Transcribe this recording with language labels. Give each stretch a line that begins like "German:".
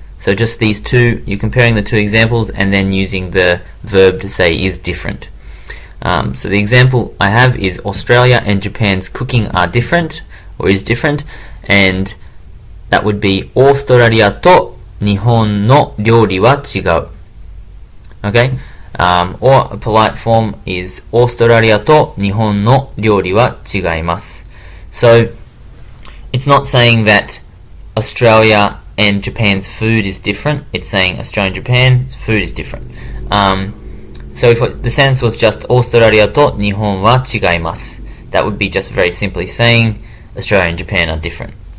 English: So just these two, you're comparing the two examples and then using the verb to say is different. So the example I have is Australia and Japan's cooking are different, or is different, and that would be
Japanese: オーストラリアと日本の料理は違う.
English: Okay? Or a polite form is
Japanese: オーストラリアと日本の料理は違います.
English: So it's not saying that Australia and Japan's food is different. It's saying Australia and Japan's food is different. So if the sentence was just
Japanese: オーストラリアと日本は違います,
English: that would be just very simply saying Australia and Japan are different.